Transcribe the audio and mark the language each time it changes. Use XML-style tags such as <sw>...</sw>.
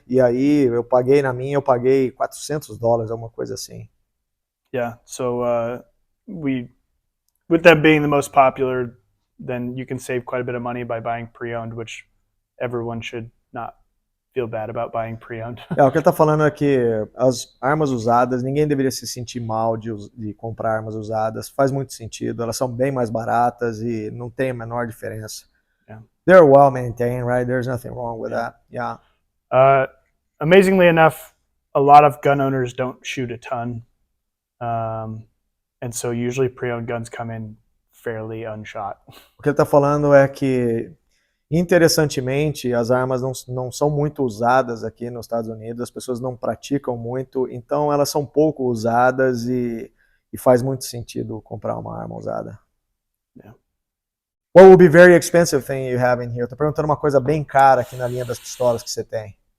<pt>E aí eu paguei na minha, eu paguei $400, alguma coisa assim.</pt> <en>Yeah. So with them being the most popular, then you can save quite a bit of money by buying pre-owned, which everyone should not feel bad about buying pre-owned.</en> <pt>O que ele está falando é que as armas usadas, ninguém deveria se sentir mal de comprar armas usadas. Faz muito sentido, elas são bem mais baratas e não tem a menor diferença.</pt> <en>Yeah. They're well maintained, right? There's nothing wrong with that. Yeah. Amazingly enough, a lot of gun owners don't shoot a ton. And so usually pre-owned guns come in fairly unshot.</en> <pt>O que ele está falando é que, interessantemente, as armas não são muito usadas aqui nos Estados Unidos, as pessoas não praticam muito, então elas são pouco usadas e faz muito sentido comprar uma arma usada.</pt> <en>Yeah. What would be very expensive thing you have in here?</en> <pt>Estou perguntando uma coisa bem cara aqui na linha das pistolas que você tem.</pt>